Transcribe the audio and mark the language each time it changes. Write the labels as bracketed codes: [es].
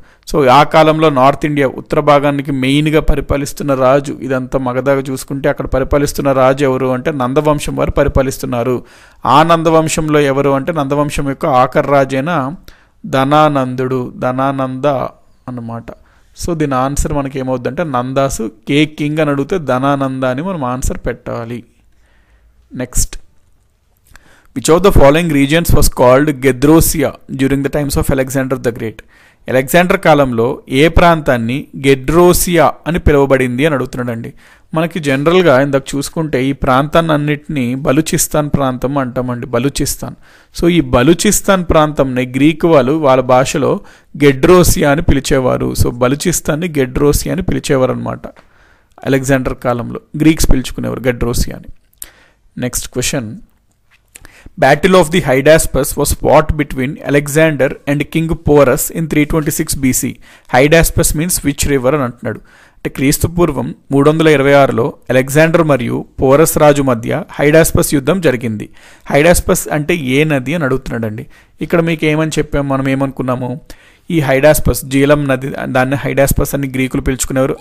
[te] So ఆ కాలంలో north India ఉత్తర భాగానికి మెయిన్గా పరిపాలిస్తున్న రాజు, ఇదంతా మగధగా చూసుకుంటే అక్కడ పరిపాలిస్తున్న రాజు ఎవరు అంటే నందవంశం వారు పరిపాలిస్తున్నారు. ఆ నందవంశంలో ఎవరు అంటే నందవంశం యొక్క ఆఖరి రాజైన ధనానంద అన్నమాట. సో దీని ఆన్సర్ మనకి ఏమవుద్దంటే నందాసు కే కింగ్ అని అడిగితే ధనానంద అని మనం ఆన్సర్ పెట్టాలి. [en] Next, which of the following regions was called Gedrosia during the times of Alexander the Great? [te] Alexander కాలంలో ఏ ప్రాంతాన్ని గెడ్రోసియా అని పిలువబడింది అని అడుగుతున్నాడండి. మనకి జనరల్గా ఇందాక చూసుకుంటే ఈ ప్రాంతాన్ని అన్నిటినీ బలూచిస్తాన్ ప్రాంతం అంటామండి, బలూచిస్తాన్. సో ఈ బలూచిస్తాన్ ప్రాంతంని గ్రీకు వాళ్ళు వాళ్ళ భాషలో గెడ్రోసియా అని పిలిచేవారు. సో బలూచిస్తాన్ని గెడ్రోసియా అని పిలిచేవారు అనమాట అలెగ్జాండర్ కాలంలో. గ్రీక్స్ పిలుచుకునేవారు గెడ్రోసియా అని. [en] Next question, Battle of the Hydaspes was fought between Alexander and King Porus in 326 BC. Hydaspes means which river [te] అని అంటున్నాడు. అంటే క్రీస్తు పూర్వం 326లో అలెగ్జాండర్ మరియు పోరస్ రాజు మధ్య హైడాస్పస్ యుద్ధం జరిగింది. హైడాస్పస్ అంటే ఏ నది అని అడుగుతున్నాడండి. ఇక్కడ మీకు ఏమని చెప్పాము, మనం ఏమనుకున్నాము, ఈ హైడాస్పస్ జీలం నది, దాన్ని హైడాస్పస్ అని గ్రీకులు పిలుచుకునేవారు.